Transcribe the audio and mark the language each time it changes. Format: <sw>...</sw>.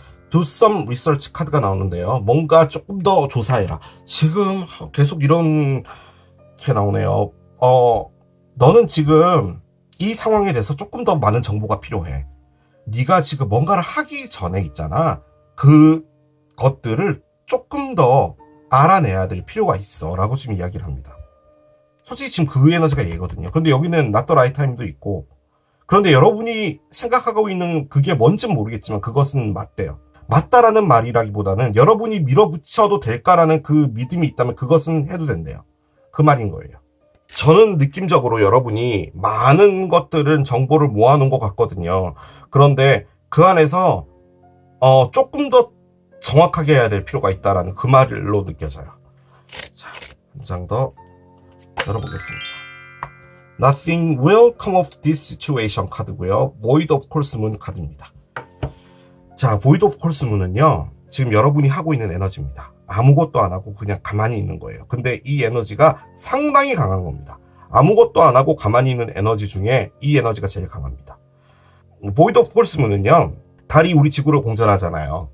<en>Do some research</en> <ko>카드가 나오는데요. 뭔가 조금 더 조사해라. 지금 계속 이런 게 나오네요. 너는 지금 이 상황에 대해서 조금 더 많은 정보가 필요해. 네가 지금 뭔가를 하기 전에 있잖아. 그 것들을 조금 더 알아내야 될 필요가 있어 라고 지금 이야기를 합니다. 솔직히 지금 그 에너지가 얘거든요. 그런데 여기는</ko> <en>Not the right time</en> <ko>도 있고, 그런데 여러분이 생각하고 있는 그게 뭔지는 모르겠지만 그것은 맞대요. 맞다라는 말이라기보다는 여러분이 밀어붙여도 될까라는 그 믿음이 있다면 그것은 해도 된대요. 그 말인 거예요. 저는 느낌적으로 여러분이 많은 것들은 정보를 모아놓은 것 같거든요. 그런데 그 안에서 조금 더 정확하게 해야 될 필요가 있다라는 그 말로 느껴져요. 자, 한 장 더 열어보겠습니다.</ko> <en>Nothing will come of this situation</en> <ko>카드고요.</ko> <en>Void of Course Moon</en> <ko>카드입니다. 자, Void of Course Moon은요, 지금 여러분이 하고 있는 에너지입니다. 아무것도 안 하고 그냥 가만히 있는 거예요. 근데 이 에너지가 상당히 강한 겁니다. 아무것도 안 하고 가만히 있는 에너지 중에 이 에너지가 제일 강합니다. Void of Course Moon은요, 달이 우리 지구를 공전하잖아요.</ko>